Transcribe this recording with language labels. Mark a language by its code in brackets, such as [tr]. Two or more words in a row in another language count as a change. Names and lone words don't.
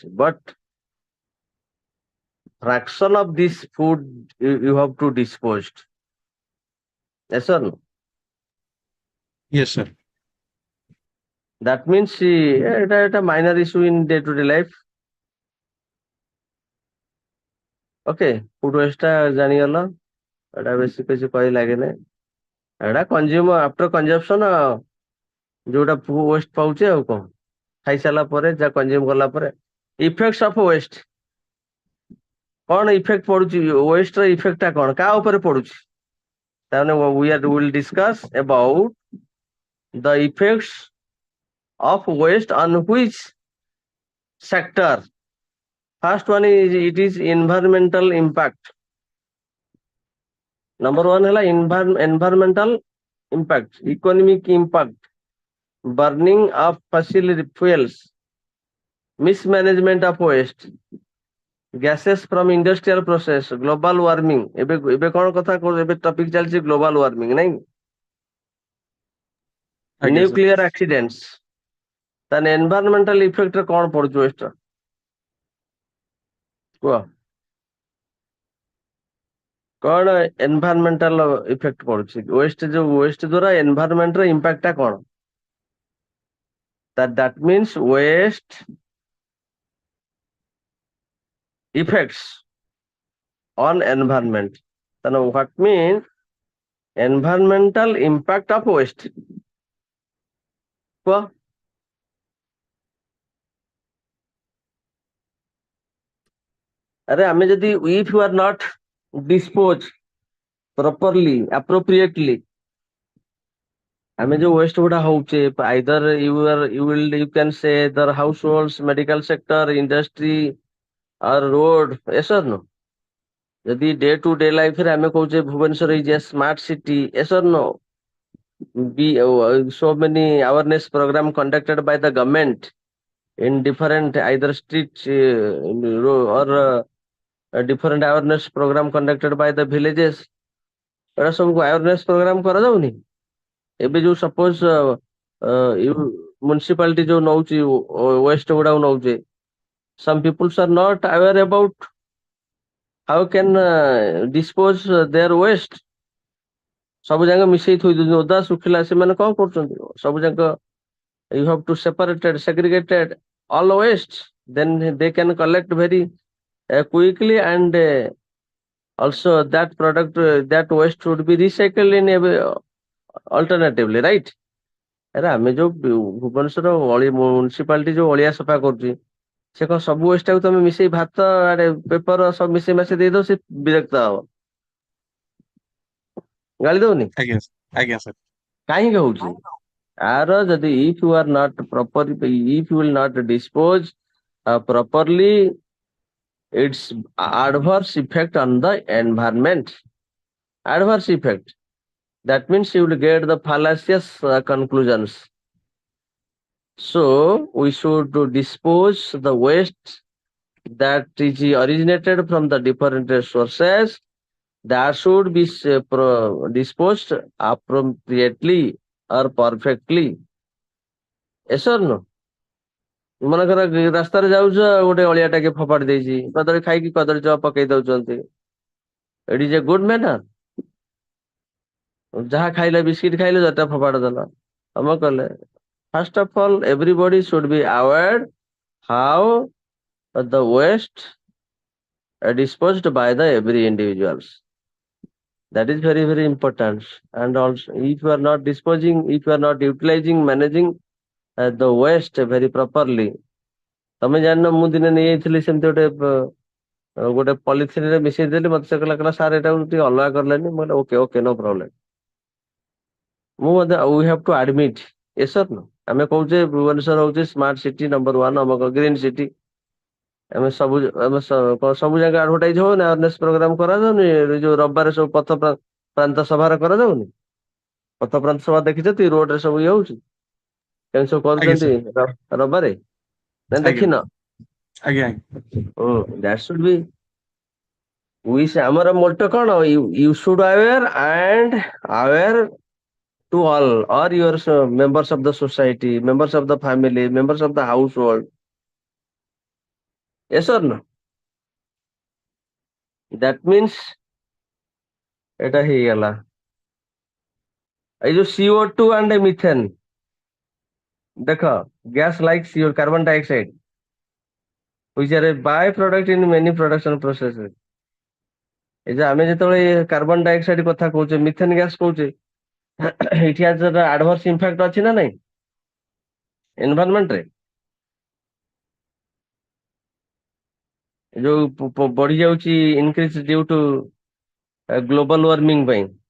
[en] But fraction of this food you have to dispose. Yes or no? Yes, sir. That means এটা minor issue in day to day life. [or] Okay, [en] food waste [or] ଟା ଜାଣିଗଲ, ଏଟା ବେଶୀ କିଛି କହି ଲାଗେନି। ଏଟା [en] consume after consumption [or] ଯୋଉଟା ୱେଷ୍ଟ ପାଉଛେ ଆଉ କଣ, ଖାଇସାରିଲା ପରେ ଯାହା କନଜ୍ୟୁମ କଲା ପରେ। [en] effects of waste, [or] କଣ ଇଫେକ୍ଟ ପଡୁଛି ୱେଷ୍ଟ ର ଇଫେକ୍ଟ ଟା କଣ, କାହା ଉପରେ ପଡୁଛି? [en] ତାମାନେ will discuss about the effects of waste on which sector. First one is it is environmental impact. Number one है environmental impact, economic impact, burning of fossil fuels, mismanagement of waste, gases from industrial process, global warming. [or] ଏବେ କଣ କଥା ଏବେ ଟପିକ ଚାଲିଛି [en] global warming [or] ନାଇଁ, ଆଜ୍ଞା sir. [en] nuclear accidents। [or] ତାହେଲେ [en] environmental effect [or] ରେ କଣ ପଡୁଛି waste ର? କୁହ କଣ [en] environmental effect [or] ପଡୁଛି waste, ଯୋଉ waste ଦ୍ୱାରା environment ର impact ଟା କଣ? [en] That means waste effects on environment. Then what means environmental impact of waste? Well, अरे [or] ଆମେ ଯଦି [en] if you are not dispose properly, appropriately, [or] ଆମେ ଯୋଉ waste ଗୁଡା ହଉଛେ, [en] either you can say the households, medical sector, industry or road, yes or no? ଯଦି day to day life [or] ରେ ଆମେ କହୁଛେ [en] ଭୁବନେଶ୍ୱର is a smart city, yes or no? So many awareness program conducted by the government in different either streets or different awareness program conducted by the villages। [or] ଏଟା ସବୁ [en] awareness program [or] କରାଯାଉନି? ଏବେ ଯୋଉ ସପୋଜ municipality ଯୋଉ ନଉଛି waste ଗୁଡାକୁ ନଉଛି, [en] some people are not aware about how can dispose their waste। [or] ସବୁ ଯାକ ମିଶେଇ ଥୋଇ ଦଉଛନ୍ତି, ଓଦା ଶୁଖିଲା, ସେମାନେ କଣ କରୁଛନ୍ତି? ସବୁ ଯାକ [en] you have to segregated all waste, then they can collect very quickly, and also that product that waste should be recycled in alternatively, right? [or] ଆରେ ଆମେ ଯୋଉ ଭୁବନେଶ୍ୱର municipality ଯୋଉ ଅଳିଆ ସଫା କରୁଛି, ସେ କଣ ସବୁ waste ଟାକୁ ତମେ ମିଶେଇ ଭାତ ଆଡେ ପେପର ସବୁ ମିଶେଇ ମାସେଇ ଦେଇଦବ, ସେ ବିରକ୍ତ ହବ, ଗାଳି ଦଉନି? ଆଜ୍ଞା sir। କାହିଁକି ହଉଛି? [en] ଆର ଯଦି if you are not proper, if you will not dispose properly, its adverse effect on the environment, adverse effect, that means you will get the fallacious conclusions. So we should dispose the waste that is originated from the different sources, that should be disposed appropriately or perfectly। Yes or no? [or] ମନେକର ରାସ୍ତାରେ ଯାଉଛ, ଗୋଟେ ଅଳିଆ ଟାକେ ଫୋପାଡ଼ି ଦେଇଛି, କଦଳୀ ଖାଇକି କଦଳୀ ଚୋପା ପକେଇ ଦଉଛନ୍ତି, [en] It is a good manner? [or] ଯାହା ଖାଇଲେ, ବିସ୍କିଟ ଖାଇଲେ, ଯଟା ଫୋପାଡ଼ି ଦେଲ, ତମେ କଲେ। [en] First of all everybody should be aware how the waste disposed by the every individuals. That is very very important। And also if you are not disposing, if you are not utilizing, managing the waste very properly, [or] ତମେ ଜାଣିନ, ମୁଁ ଦିନେ ନେଇଯାଇଥିଲି ସେମିତି ଗୋଟେ ଗୋଟେ ପଲିଥିନରେ ମିଶେଇ ଦେଲି, ମତେ ସେ କହିଲା ସାର୍ ଏଟାକୁ ଟିକେ ଅଲଗା କରିଲେନି। ମୁଁ କହିଲି [en] okay okay no problem. [or] ମୁଁ ମଧ୍ୟ [en] we have to admit yes or no. [or] ଆମେ କହୁଛେ ଭୁବନେଶ୍ୱର ହଉଛି [en] smart city number 1, [or] ଆମକ [en] green city. [or] ସବୁ ଜାଗା ଆଡଭର୍ଟାଇଜ ହଉନି, [en] awareness program [or] କରାଯାଉନି, ଏ ଯୋଉ ରବିବାର ସବୁ ପ୍ରାନ୍ତ ସଭାରେ କରାଯାଉନି। ପଥ ପ୍ରାନ୍ତ ସଭା ଦେଖିଛନ୍ତି, ରୋଡରେ ସବୁ ଇଏ ହଉଛି, କେମିତି ସବୁ ଆଜ୍ଞା କରୁଛନ୍ତି ସାର୍। ରବିବାରେ, ନା ଆଜ୍ଞା ଦେଖିନ? ଆଜ୍ଞା ଆଜ୍ଞା। [en] That should be [or] ଆମର ମୋଟୋ କଣ, [en] you should aware and aware to all or your members of the society, members of the family, members of the household, yes or no? That means [or] এটা ହେଇଗଲା। ଏଇ ଯୋଉ [en] CO2 and methane, ଦେଖ gas like CO, carbon dioxide, which are a byproduct in many production processes। [or] এই ଯେ ଆମେ ଯେତେବେଳେ [en] carbon dioxide [or] କଥା କହୁଛେ, [en] methane gas [or] କହୁଛେ, ଏଠି [en] adverse impact [or] ଅଛି ନା ନାଇଁ ଏନଭାରନମେଣ୍ଟ ରେ? ଯୋଉ ବଢି ଯାଉଛି [en] increase due to global warming [or] ପାଇଁ।